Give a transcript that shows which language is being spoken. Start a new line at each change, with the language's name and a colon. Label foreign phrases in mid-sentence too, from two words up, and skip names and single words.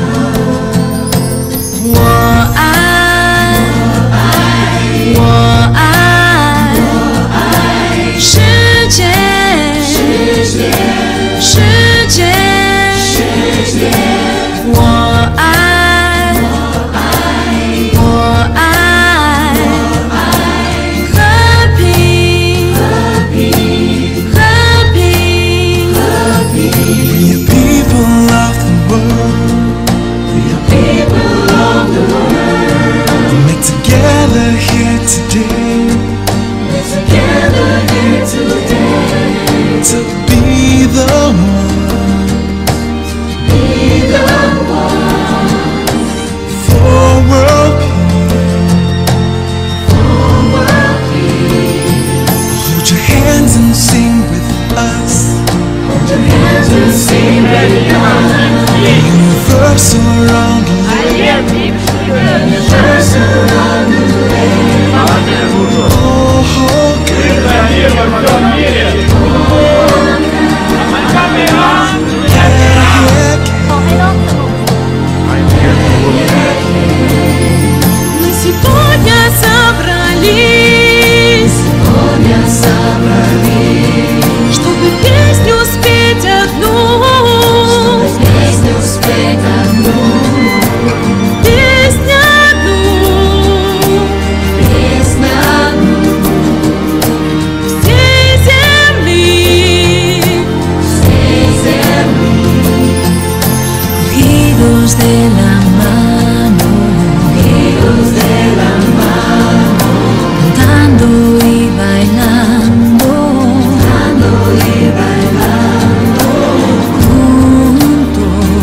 Chinese: 我爱，我爱，我爱世界，世界，世界。我爱，我爱，和平，和平，和平，和平。
English: We are people of the world. We are people of the world. We meet together here today. We're together here today. To be the one. And sing with us. Hold your hands and sing with us. Universal around the land. Universal around the land. Oh,
Russian: Мы сегодня собрались, чтобы песню спеть одну, песню спеть одну, песню одну, песню одну. Всей земли,
Spanish: cogidos de la mano, cogidos de la mano, cantando y bailando, cantando y bailando, juntos,